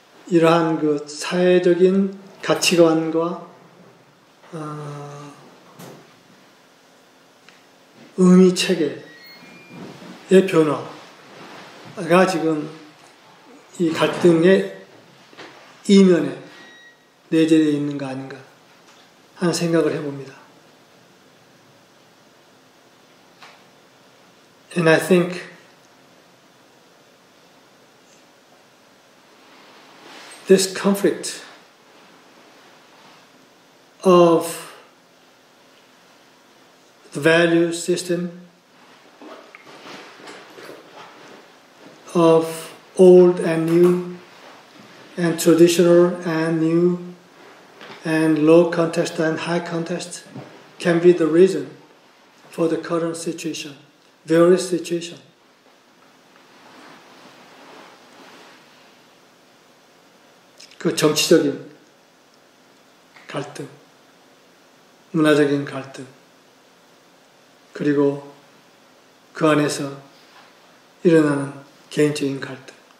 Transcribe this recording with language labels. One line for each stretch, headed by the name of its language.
Korean: 이러한 그 사회적인 가치관과 의미 체계의 변화가 지금 이 갈등의 이면에 내재되어 있는 거 아닌가 하는 생각을 해봅니다.
English: And I think this conflict of the value system of old and new and traditional and new and low context and high context can be the reason for the current situation, various situation.
Korean: 그 정치적인 갈등, 문화적인 갈등, 그리고 그 안에서 일어나는 개인적인 갈등.